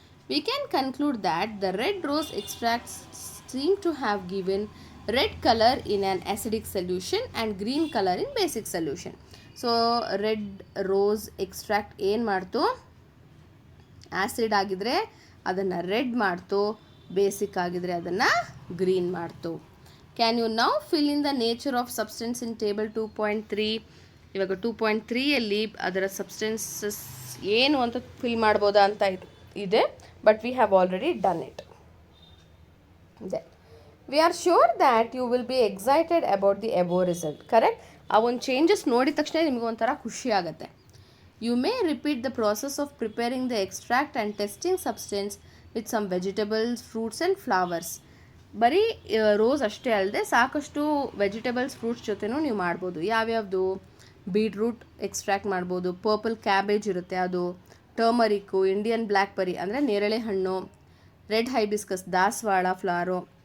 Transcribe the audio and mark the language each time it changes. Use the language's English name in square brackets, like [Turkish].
[English] We can conclude that the red rose extracts seem to have given red color in an acidic solution and green color in basic solution. So red rose extract [Kannada] ಏನು ಮಾಡ್ತು, acid ಆಗಿದ್ರೆ ಅದನ್ನು red ಮಾಡ್ತು, basic ಆಗಿದ್ರೆ ಅದನ್ನು green ಮಾಡ್ತು. [English] Can you now fill in the nature of substance in table 2.3? [Kannada] ಇವಾಗ 2.3ಯಲ್ಲಿ ಅದರ ಸಬ್ಸ್ಟೆನ್ಸಸ್ ಏನು ಅಂತ ಫಿಲ್ ಮಾಡ್ಬೋದಾ ಅಂತ ಇದೆ, [English] but we have already done it. Then we are sure that you will be excited about the above result, correct? [Kannada] ಆ ಒಂದು changes ನೋಡಿದ ತಕ್ಷಣ ನಿಮಗೆ ಒಂಥರ ಖುಷಿ ಆಗುತ್ತೆ. [English] You may repeat the process of preparing the extract and testing substance with some vegetables, fruits and flowers. [Kannada] ಬರೀ rose ಅಷ್ಟೇ ಅಲ್ಲದೆ ಸಾಕಷ್ಟು ವೆಜಿಟೇಬಲ್ಸ್, ಫ್ರೂಟ್ಸ್ ಜೊತೆನೂ ನೀವು ಮಾಡ್ಬೋದು. ಯಾವ್ಯಾವುದು? ಬೀಟ್ರೂಟ್ ಎಕ್ಸ್ಟ್ರಾಕ್ಟ್ ಮಾಡ್ಬೋದು, ಪರ್ಪಲ್ ಕ್ಯಾಬೇಜ್ ಇರುತ್ತೆ ಅದು, ಟರ್ಮರಿಕ್ಕು, ಇಂಡಿಯನ್ ಬ್ಲ್ಯಾಕ್ಬೆರಿ ಅಂದರೆ ನೇರಳೆ ಹಣ್ಣು, ರೆಡ್ ಹೈಬಿಸ್ಕಸ್ ದಾಸವಾಳ ಫ್ಲವರು.